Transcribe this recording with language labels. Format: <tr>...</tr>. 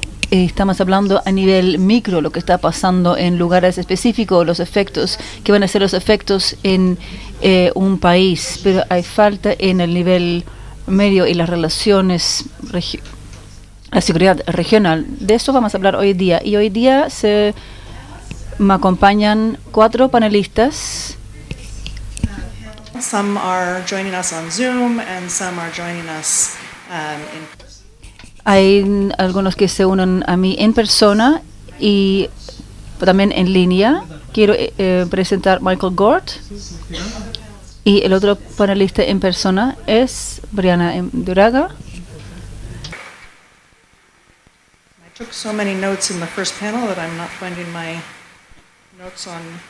<es>Estamos hablando a nivel micro, lo que está pasando en lugares específicos, los efectos, que van a ser los efectos en un país, pero hay falta en el nivel medio y las relaciones, la seguridad regional. De eso vamos a hablar hoy día. Y hoy día me acompañan 4 panelistas.</es> <en>Some are joining us on Zoom and some are joining us in person.</en> <es>Hay algunos que se unen a mí en persona y también en línea. Quiero presentar Michael Gort. Y el otro panelista en persona es Brianna Duraga.</es> <en>I took so many notes in the first panel that I'm not finding my notes on.</en>